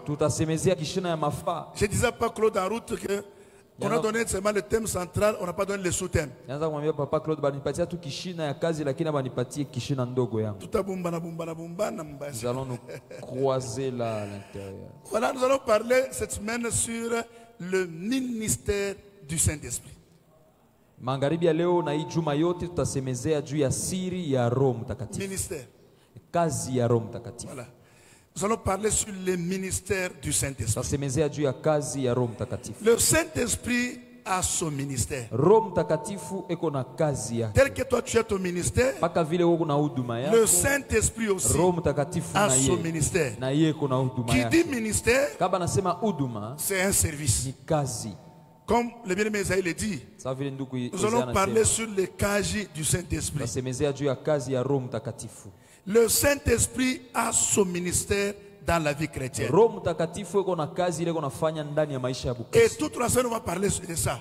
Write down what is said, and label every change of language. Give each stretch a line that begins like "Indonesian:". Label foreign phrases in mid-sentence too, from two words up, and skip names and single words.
French: Je disais pas Claude en route que on a donné seulement le thème central, on n'a pas donné le sous-thème. Tout a nous allons nous croiser là à l'intérieur. Voilà, nous allons parler cette semaine sur le ministère du Saint-Esprit.
Swahili: Magharibi ya leo na hii juma yote tutasemezea juu ya siri ya Roho Mtakatifu.
French: Ministère.
Swahili: Kazi ya Roho Mtakatifu.
French: Voilà. Nous allons parler sur le ministère du Saint-Esprit.
Swahili: Tutasemezea juu ya kazi ya Roho Mtakatifu.
French: Le Saint-Esprit a son ministère.
Swahili: Roho Mtakatifu eko na kazi yake.
French: Tel que toi tu as ton ministère,
Swahili: paka vile wewe una huduma yako.
French: Le Saint-Esprit aussi
Swahili: Roho Mtakatifu
French: a son ministère.
Swahili: Na yeye eko na huduma yake.
French: Qui dit ministère,
Swahili: kama nasema huduma,
French: c'est un service.
Swahili: Ni kazi.
French: Comme le bien-aimé Isaïe le dit, nous allons parler sur le kaji du Saint-Esprit. Le Saint-Esprit a son ministère dans la vie chrétienne. Et toute la semaine, on va parler de ça.